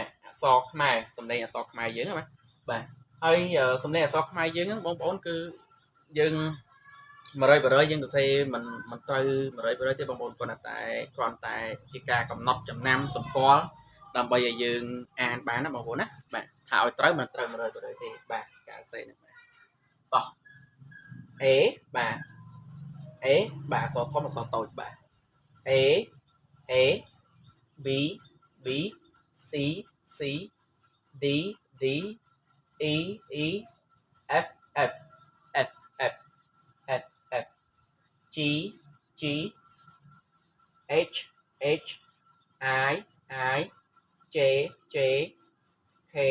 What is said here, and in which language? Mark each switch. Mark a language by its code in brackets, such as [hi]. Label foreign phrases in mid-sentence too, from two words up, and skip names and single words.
[km] អក្សរខ្មែរសំឡេងអក្សរខ្មែរយើងណាបាទហើយសំឡេងអក្សរខ្មែរយើងហ្នឹងបងប្អូនគឺយើង100%យើងសរសេរមិនត្រូវ100%ទេបងប្អូនគ្រាន់តែជាការកំណត់ចំណាំសម្គាល់ដើម្បីឲ្យយើងអានបានណាបងប្អូនណាបាទថាឲ្យត្រូវមិនត្រូវ100%ទេបាទការសរសេរហ្នឹងបាទតោះ A បាទ A បាទអក្សរធំអក្សរតូចបាទ A [en] B C D E F G H I J K